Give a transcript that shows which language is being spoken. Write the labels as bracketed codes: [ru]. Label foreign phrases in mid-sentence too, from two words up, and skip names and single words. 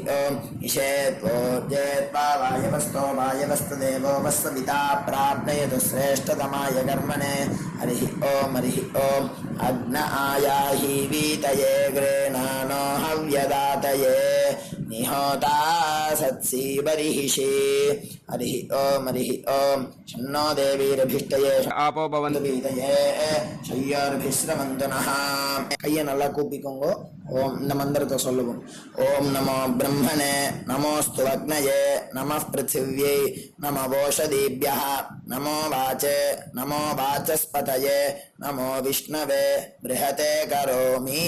[sa] ईशेत्वोर्जेत्वा वायवस्तो वायवस्तदेवो वस्वपिता प्राप्नयतु श्रेष्ठतमाय कर्मणे हरिः ॐ अग्न आयाहि वीतये गृह्णानो हव्यदातये निहोता सत्सि बर्हिषि हरिः ॐ शन्नो देवीरभिष्टये आपो भवन्तु वीतये शंयोरभिस्रवन्तु नः [ta] கையை நல்லா கூப்பிக்கோங்க. ஓம் இந்த மந்திரத்தை சொல்லுவோம். [sa] ओम् नमो ब्रह्मणे नमोऽस्तु अग्नये नमः पृथिव्यै नमो ओषधीभ्यः नमो वाचे नमो वाचस्पतये नमो विष्णवे बृहते करोमि.